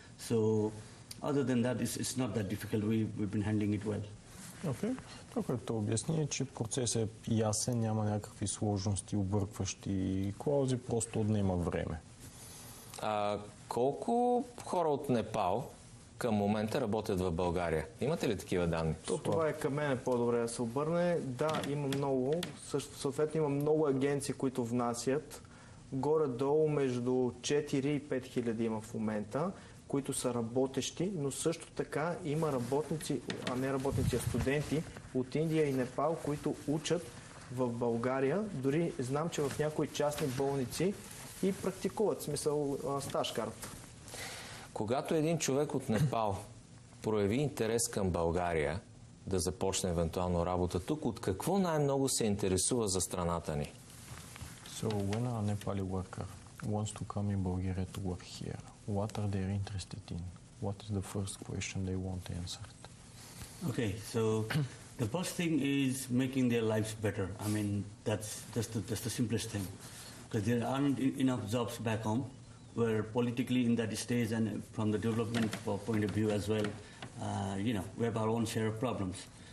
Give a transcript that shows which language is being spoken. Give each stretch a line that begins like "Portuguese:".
English: So, other than that, it's not that difficult. We've been handling it well. Okay.
Bulgarian: Това, което обясни е, че процесът е ясен, няма някакви сложности, объркващи клаузи, просто отнема време. Колко хора от Непал към момента работят в България? Имате ли такива данни? Това е към мен по-добре да се обърне. Да, има много. Съответно има много агенции, които внасят. Горе-долу между 4 и 5 хиляди има в момента, които са работещи, но също така има работници, а не работници, а студенти от Индия и Непал, които учат в България. Дори знам, че в някои частни болници и практикуват, в смисъл стаж карта. Когато един човек от Непал прояви интерес към България да започне евентуално работа тук, от какво най-много се интересува за страната ни?
English: So when a Nepali worker wants to come in Bulgaria to work here, what are they interested in? What is the first question they want answered? Okay, so the first thing is making their lives better. I mean, that's the simplest thing. Because there aren't enough jobs back home, where politically in that stage and from the development point of view as well, you know, we have our own share of problems.